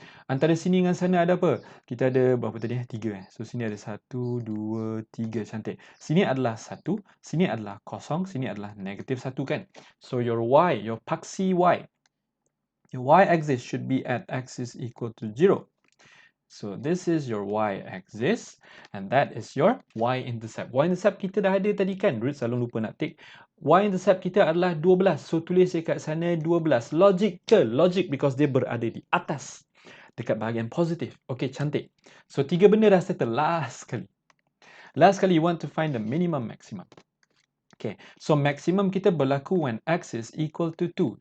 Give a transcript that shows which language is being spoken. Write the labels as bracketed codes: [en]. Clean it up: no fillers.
[ms] Antara sini dengan sana ada apa? Kita ada berapa tadi? 3. So, sini ada 1, 2, 3. Cantik. Sini adalah 1. Sini adalah kosong. Sini adalah negatif 1 kan? [en] So, your Y, your paksi Y. Your Y-axis should be at X is equal to 0. So this is your y-axis and that is your y-intercept. [ms] Y-intercept kita dah ada tadi kan? Ruth selalu lupa nak tick. Y-intercept kita adalah 12. So tulis dekat sana 12. Logic ke? Logic [en] because [ms] dia berada di atas. Dekat bahagian positif. Okay, cantik. So 3 benda dah settle. Last sekali. Last sekali [en] you want to find the minimum maximum. Okay, so maximum [ms] kita berlaku [en] when x is equal to 2.